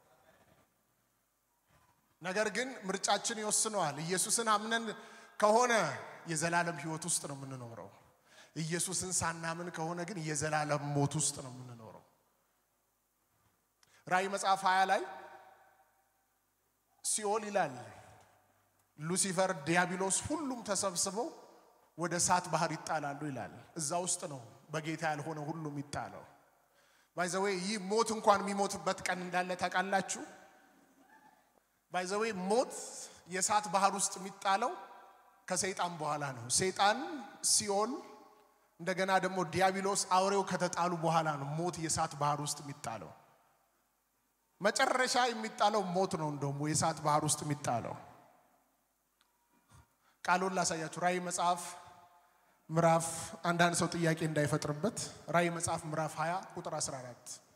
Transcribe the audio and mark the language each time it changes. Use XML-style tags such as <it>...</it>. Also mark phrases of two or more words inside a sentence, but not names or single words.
<am>ነገር ግን ምርጫችን ይወስነዋል። ኢየሱስን አምነን ከሆነ የዘላለም ህይወት ውስጥ ነው የምንኖረው። ኢየሱስን ሳናምን ከሆነ ግን የዘላለም ሞት ውስጥ ነው የምንኖረው። ራእይ መጽሐፍ 20 ላይ ሲኦል ይላል ሉሲፈር ዲያብሎስ ሁሉም ተሰብስበው ወደ እሳት ባህር ይጣላሉ ይላል እዛ ውስጥ ነው በጌታ ያልሆነ ሁሉ የሚጣለው</am> <en>by the way</en> <am>ይህ ሞት እንኳን የሚሞትበት ቀን እንዳለ ታውቃላችሁ</am> <en>by the way</en> <am>ሞት የእሳት ባህር ውስጥ የሚጣለው ከሰይጣን በኋላ ነው ሰይጣን ሲኦል እንደገና ደግሞ ዲያብሎስ አውሬው ከተጣሉ በኋላ ነው ሞት የእሳት ባህር ውስጥ የሚጣለው መጨረሻ የሚጣለው ሞት ነው እንደውም የእሳት ባህር ውስጥ የሚጣለው ቃሉን ላሳያችሁ ራእይ መጽሐፍ ምዕራፍ አንዳንድ ሰው ጥያቄ እንዳይፈጥርበት ራእይ መጽሐፍ ምዕራፍ 20 ቁጥር 14</am>